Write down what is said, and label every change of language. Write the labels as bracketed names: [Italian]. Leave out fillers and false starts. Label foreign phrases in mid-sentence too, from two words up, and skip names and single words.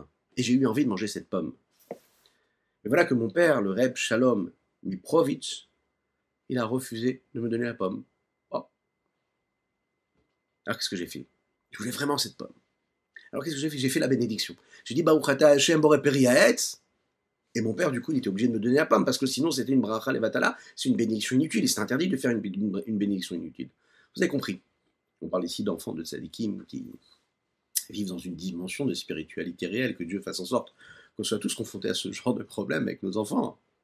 [French] Et j'ai eu envie de manger cette pomme. Mais voilà que mon père, le Reb Shalom Miprovitch, il a refusé de me donner la pomme. Oh. Alors qu'est-ce que j'ai fait? Je voulais vraiment cette pomme. Alors qu'est-ce que j'ai fait? J'ai fait la bénédiction. J'ai dit [Hebrew] ברוך אתה השם בורא פרי העץ. [French] Et mon père, du coup, il était obligé de me donner la pomme, parce que sinon, c'était une [Hebrew] ברכה לבטלה, [French] c'est une bénédiction inutile, et c'est interdit de faire une bénédiction inutile. Vous avez compris. On parle ici d'enfants de tzadikim qui vivent dans une dimension de spiritualité réelle, que Dieu fasse en sorte qu'on soit tous confrontés à ce genre de problème avec nos enfants.